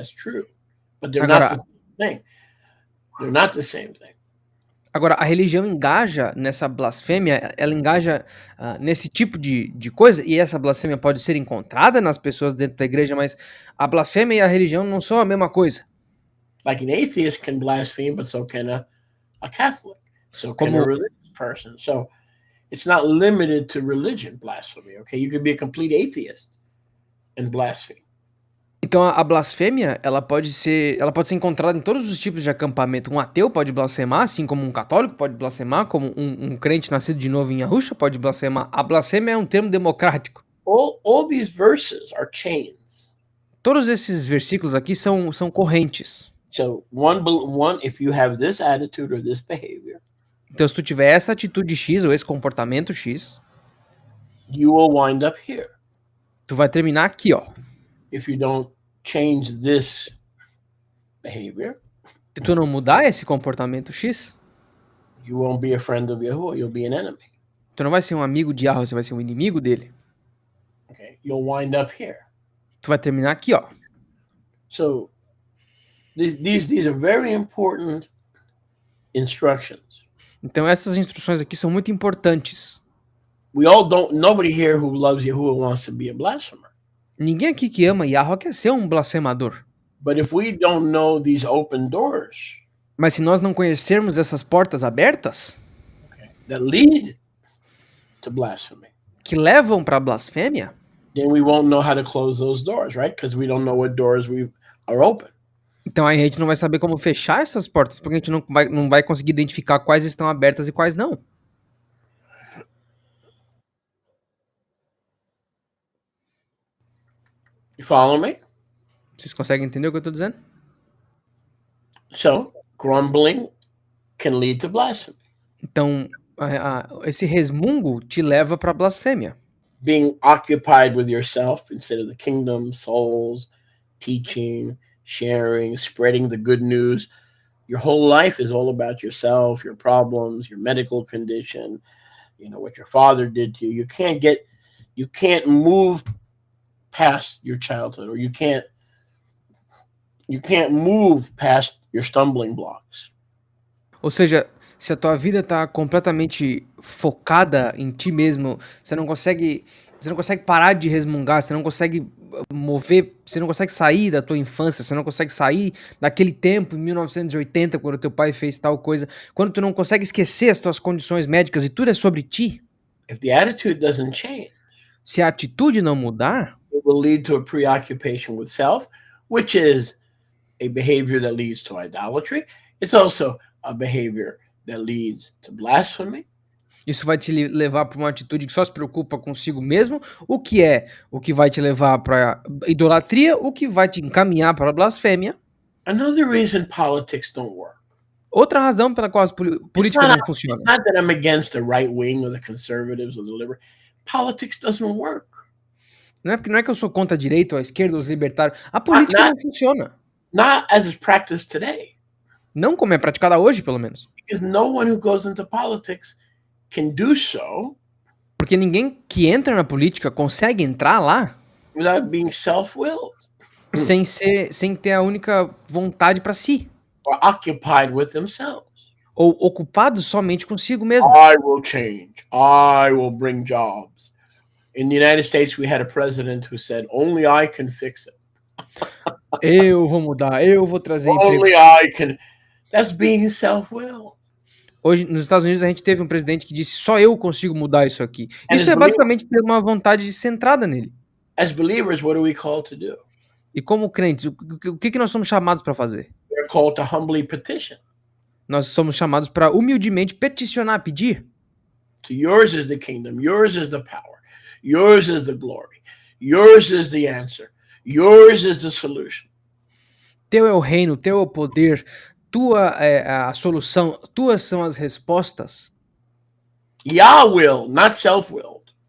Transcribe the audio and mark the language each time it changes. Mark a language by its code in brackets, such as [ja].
[en] That's true, but they're not the same thing. They're not the same thing. [pt] Agora, a religião engaja nessa blasfêmia, ela engaja nesse tipo de coisa, e essa blasfêmia pode ser encontrada nas pessoas dentro da igreja, mas a blasfêmia e a religião não são a mesma coisa. [en] Like an atheist can blaspheme, but so can a Catholic, so can a religious person. So it's not limited to religion, blasphemy, okay? You could be a complete atheist and blaspheme. [pt] Então a blasfêmia, ela pode ser encontrada em todos os tipos de acampamento. Um ateu pode blasfemar, assim como um católico pode blasfemar, como um crente nascido de novo em Yahusha pode blasfemar. A blasfêmia é um termo democrático. [en] All these verses are chains. [pt] Todos esses versículos aqui são correntes. [en] So one, if you have this attitude or this behavior, [pt] então se tu tiver essa atitude X ou esse comportamento X, [en] you will wind up here. [pt] Tu vai terminar aqui, ó. [en] If you don't change this behavior, [pt] se tu não mudar esse comportamento X, [en] you won't be a friend of Yahuwah, you'll be an enemy. [pt] Tu não vai ser um amigo de Yahweh, você vai ser um inimigo dele. [en] Okay, you'll wind up here. [pt] Tu vai terminar aqui, ó. [en] So these are very important instructions. [pt] Então essas instruções aqui são muito importantes. [en] Nobody here who loves Yahuwah wants to be a blasphemer. [pt] Ninguém aqui que ama Yahweh quer ser um blasfemador. [en] But if we don't know these open doors, [pt] mas se nós não conhecermos essas portas abertas, [en] that lead to blasphemy, [pt] que levam para blasfêmia, [en] then we won't know how to close those doors, right? Because we don't know what doors are open. [pt] Então a gente não vai saber como fechar essas portas, porque a gente não vai conseguir identificar quais estão abertas e quais não. [en] You follow me? [pt] Vocês conseguem entender o que eu tô dizendo? [en] So grumbling can lead to blasphemy. [pt] Então, esse resmungo te leva para blasfêmia. [en] Being occupied with yourself instead of the kingdom, souls, teaching, sharing, spreading the good news. Your whole life is all about yourself, your problems, your medical condition, what your father did to you. You can't move past your childhood, or you can't move past your stumbling blocks. [pt] Ou seja, se a tua vida tá completamente focada em ti mesmo, você não consegue parar de resmungar, você não consegue mover, você não consegue sair da tua infância, você não consegue sair daquele tempo em 1980 quando teu pai fez tal coisa, quando tu não consegue esquecer as tuas condições médicas e tudo é sobre ti, [en] If the attitude doesn't change, [pt] se a atitude não mudar, [en] it will lead to a preoccupation with self, which is a behavior that leads to idolatry. It's also a behavior that leads to blasphemy. [pt] isso vai te levar para uma atitude que só se preocupa consigo mesmo, o que vai te levar para idolatria, o que vai te encaminhar para a blasfêmia. [en] Another reason politics don't work. [pt] Outra razão pela qual a política não [en] It's [pt] funciona. [en] not that I'm against the right wing or the conservatives or the liberal. Politics doesn't work. [pt] Não é que eu sou contra a direita ou a esquerda ou os libertários. A política não funciona. [en] Not as is practiced today. [pt] Não como é praticada hoje, pelo menos. [en] Because no one who goes into politics can do so [pt] Porque ninguém que entra na política consegue entrar lá [en] without being self-willed [pt] sem ter a única vontade para si. [en] or occupied with themselves. [pt] Ou ocupado somente consigo mesmo. [en] I will change. I will bring jobs. In the United States, we had a president who said, only I can fix it. [pt] Eu vou mudar, eu vou trazer emprego. [en] Only I can. That's being self-willed. [pt] Hoje, nos Estados Unidos, a gente teve um presidente que disse só eu consigo mudar isso aqui. Isso é basicamente ter uma vontade centrada nele. [en] As believers, what are we called to do? [pt] E como crentes, o que nós somos chamados para fazer? [en] We're called to humbly petition. [pt] Nós somos chamados para humildemente peticionar, pedir. [en] To yours is the kingdom, yours is the power, yours is the glory, yours is the answer, yours is the solution. [pt] Teu é o reino, teu é o poder, tua é a solução, tuas são as respostas. [en] Yah will, not self-willed.